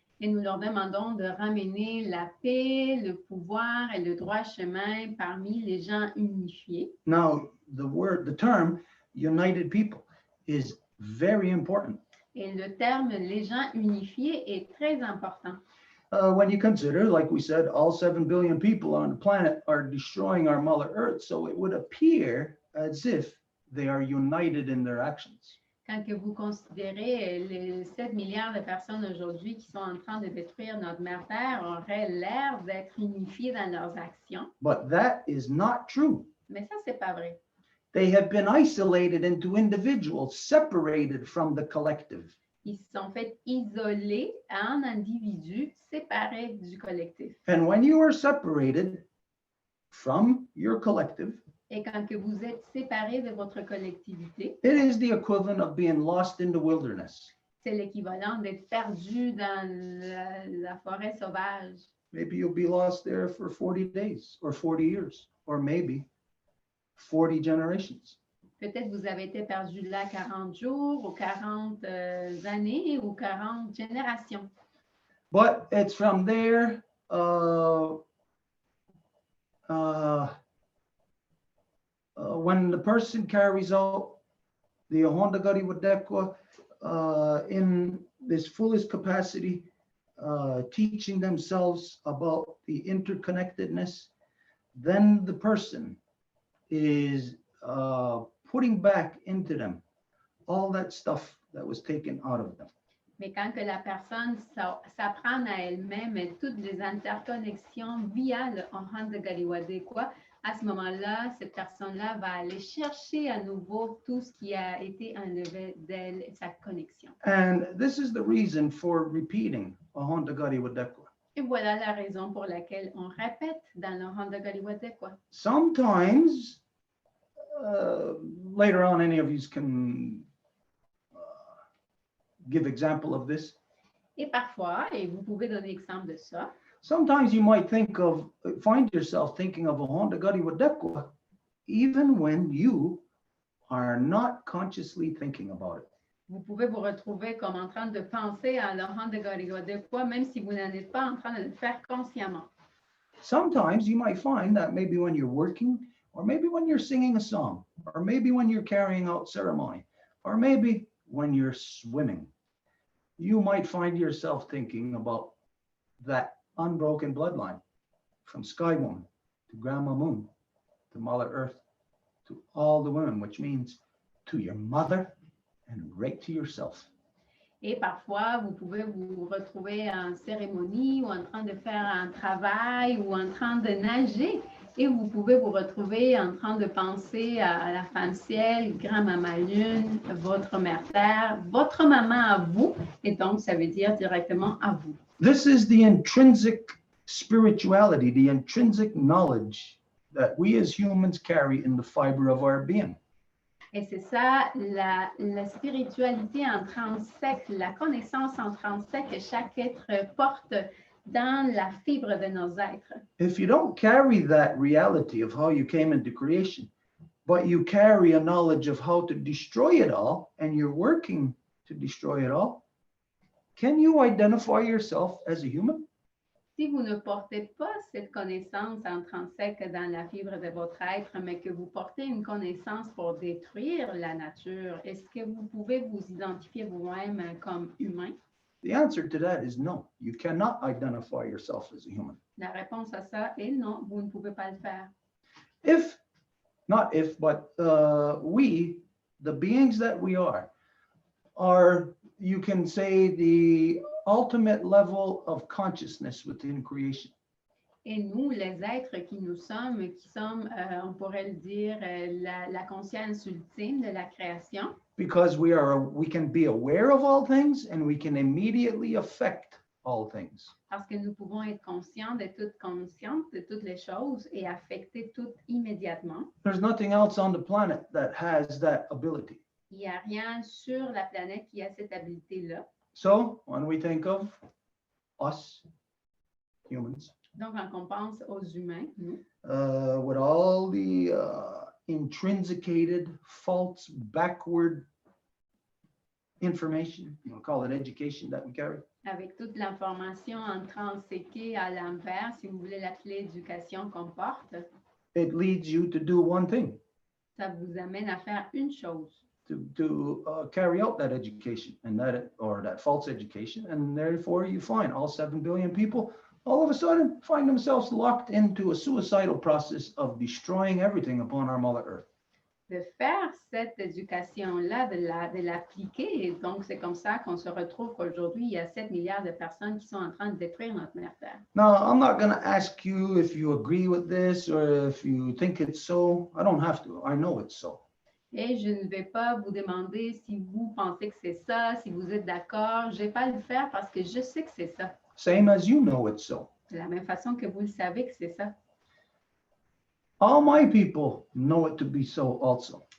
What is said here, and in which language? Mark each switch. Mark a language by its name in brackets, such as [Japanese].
[French] Et nous leur demandons de ramener la paix, le pouvoir et le droit chemin parmi les gens unifiés. [English] Now, the term united people is very important. [French] Et le terme les gens unifiés est très important. [English] When you consider, like we said, all 7 billion people on the planet are destroying our Mother Earth, so it would appear as if they are united in their actions. [French] Quand que vous considérez les 7 milliards de personnes aujourd'hui qui sont en train de détruire notre mère Terre auraient l'air d'être unifiées dans leurs actions. [English] But that is not true. [French] Mais ça, c'est pas vrai. [English] They have been isolated into individuals, separated from the collective. [French] Ils se sont fait isoler en individus séparés du collectif. [English] And when you are separated from your collective, [French] Et quand que vous êtes séparés de votre collectivité, [English] it is the equivalent of being lost in the wilderness. [French] C'est l'équivalent d'être perdu dans la forêt sauvage. [English] Maybe you'll be lost there for 40 days or 40 years, or maybe 40 generations. [French] Peut-être vous avez été perdu là 40 jours ou 40 années ou 40 générations. [English] But it's from there when the person carries out the Honda Gari Wadekwa in this fullest capacity, teaching themselves about the interconnectedness, then the person is putting back into them all that stuff that was taken out of them. [French] Mais quand que la personne s'apprend à elle-même toutes les interconnexions via le Ohanda Galiwadekwa, à ce moment-là, cette personne-là va aller chercher à nouveau tout ce qui a été enlevé d'elle, sa connexion. [English] And this is the reason for repeating Ohanda Galiwadekwa. [French] Et voilà la raison pour laquelle on répète dans le Ohanda Galiwadekwa. [English] Sometimes, later on, any of you can give example of this. [French] Et parfois, et vous pouvez donner exemple de ça, [English] Sometimes you might find yourself thinking of a Honda Gari Wadekwa, even when you are not consciously thinking about it. [French] vous pouvez vous retrouver comme en train de penser à l'Ohanda Galiwadekwa, même si vous n'en êtes pas en train de le faire consciemment. [English] Sometimes you might find that maybe when you're working, or maybe when you're singing a song, or maybe when you're carrying out ceremony, or maybe when you're swimming, you might find yourself thinking about that unbroken bloodline from Sky Woman to Grandma Moon to Mother Earth to all the women, which means to your mother and right to yourself. [French] Et parfois, vous pouvez vous retrouver en cérémonie ou en train de faire un travail ou en train de nager. Et vous pouvez vous retrouver en train de penser à la femme ciel, grand-maman lune, votre mère terre, votre maman à vous. Et donc, ça veut dire directement à vous. [English] This is the intrinsic spirituality, the intrinsic knowledge that we as humans carry in the fiber of our being. [French] Et c'est ça, la spiritualité intrinsèque, la connaissance intrinsèque que chaque être porte dans la fibre de nos êtres. [English] If you don't carry that reality of how you came into creation, but you carry a knowledge of how to destroy it all, and you're working to destroy it all, can you identify yourself as a human? [French] Si vous ne portez pas cette connaissance intrinsèque dans la fibre de votre être, mais que vous portez une connaissance pour détruire la nature, est-ce que vous pouvez vous identifier vous-même comme humain? [English] The answer to that is no. You cannot identify yourself as a human. [French] La réponse à ça est non, vous ne pouvez pas le faire. [English] But we, the beings that we are, you can say, the ultimate level of consciousness within creation. [French] Et nous, les êtres qui sommes, on pourrait le dire, la conscience ultime de la création. [English] Because we can be aware of all things and we can immediately affect all things. [French] Parce que nous pouvons être conscients de toutes les choses et affecter toutes immédiatement. [English] There's nothing else on the planet that has that ability. [French] Il n'y a rien sur la planète qui a cette habilité-là. [English] So when we think of us, humans, [French] Donc, quand on pense aux humains, nous, [English] with all the intrinsicated, false, backward information, you want to call it education, that we carry. [French] avec toute l'information intrinsiquée à l'envers, si vous voulez l'appeler éducation qu'on porte, [English] It leads you to do one thing, [French] ça vous amène à faire une chose, [English] to carry out that education and that false education, and therefore you find all 7 billion people all of a sudden find themselves locked into a suicidal process of destroying everything upon our Mother Earth. [French] de faire cette éducation-là, de l'appliquer. Et donc, c'est comme ça qu'on se retrouve qu'aujourd'hui, il y a 7 milliards de personnes qui sont en train de détruire notre mère Terre. [English] Now, I'm not going to ask you if you agree with this or if you think it's so. I don't have to. I know it's so. [French] Et je ne vais pas vous demander si vous pensez que c'est ça, si vous êtes d'accord. Je ne vais pas le faire parce que je sais que c'est ça. [English] Same as you know it's so. [French] De la même façon que vous le savez que c'est ça. [English] All my people know it to be so also.